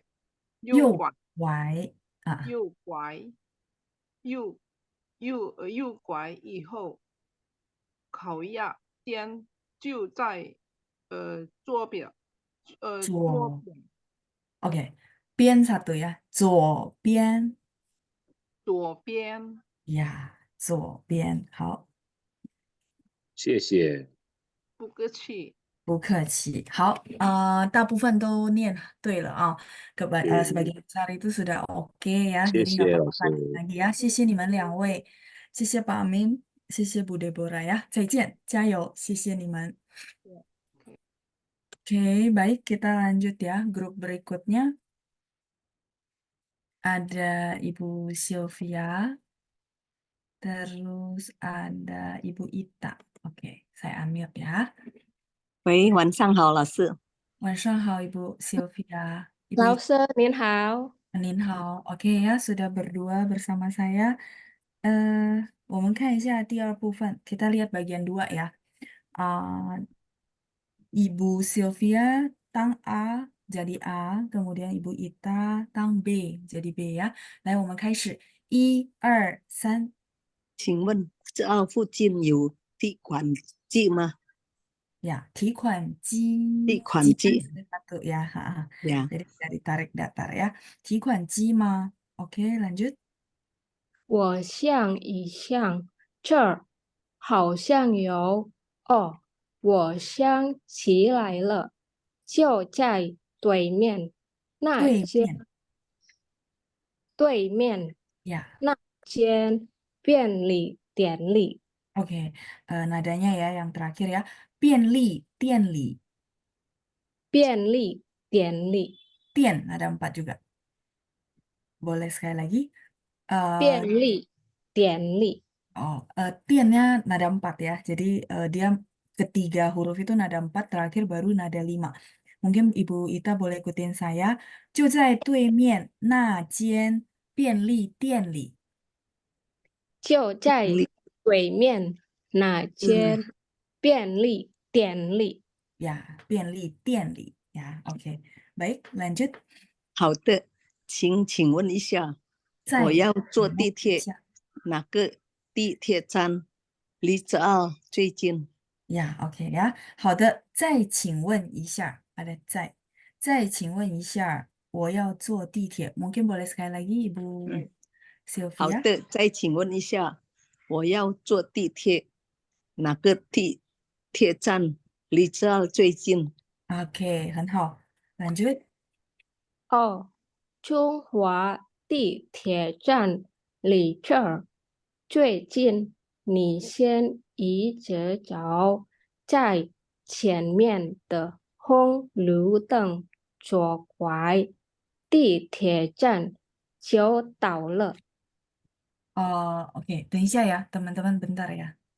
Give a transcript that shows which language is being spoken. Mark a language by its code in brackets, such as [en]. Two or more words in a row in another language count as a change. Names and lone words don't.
[zh] 右拐啊，右拐，右拐以后，烤鸭店就在左边，左。OK，边 [id] satu ya， [zh] 左边左边。呀，左边。好，谢谢。不客气。不客气。好，大部分都念对了啊。 [id] sebagian besar itu sudah oke ya， [zh] 谢 [id] jadi nggak [zh] 谢老 [id] perlu [zh] 师。 [id] lagi ya。 [zh] 谢谢你们两位，谢谢Pak Amin，谢谢Bu Deborah ya。再见，加油，谢谢你们。 [id] Oke, baik kita lanjut ya. Grup berikutnya ada Ibu Sylvia, terus ada Ibu Ita. Oke, saya unmute ya. [zh] 喂，晚上好，老师。晚上好 Ibu Sylvia. Ibu 老 Ita, 师您好， Nin hao. [id] Oke ya, sudah berdua bersama saya. [zh] 我们看一下第二部分. [id] Kita lihat bagian 2 ya. Ibu Sylvia, tang A jadi A, kemudian Ibu Ita当 B jadi B 呀。 [zh] 来，我们开始，1、2、3。请问这澳附近有提款机吗？ Ya, 提款机，提款机机 [id] satu ya, ha. [zh] 呀， [id] Jadi tidak ditarik datar ya. [zh] 提款机吗 ？ [id] Oke, lanjut. [zh] 我想一想，这儿好像有。哦，我想起来了，就在对面那对间面对面，ya. 那间便利店里。 [id] Oke, nadanya ya yang terakhir ya. [zh] 便利店里，便利店里， [id] 店 ada 4 juga. Boleh sekali lagi. [zh] 便利店里， [id] Tiannya nada 4 ya. Jadi dia ketiga huruf itu nada 4, terakhir baru nada 5. Mungkin Ibu Ita boleh ikutin saya. [zh] 就在对面那间便利店里。就在里对面那间便利店里。 [id] Ya, [zh] 便利店里 [id] ya. Oke. Baik, lanjut. [zh] 好的，请问一下，再我要坐请问一地铁，下哪个地铁站离这澳最近？呀，OK 呀，好的，再请问一下，再请问一下，我要坐地铁 ， [id] mungkin boleh sekali lagi Ibu [zh] 好 Sylvia？的，再请问一下，我要坐地铁，哪个地铁站离这澳最近？ Oke，很好，lanjut。哦，中华地铁站离这儿最近，你先一直走，在前面的红绿灯左拐，地铁站就到了。 [id] Oke， [zh] 等一下 [id] ya, teman-teman bentar ya.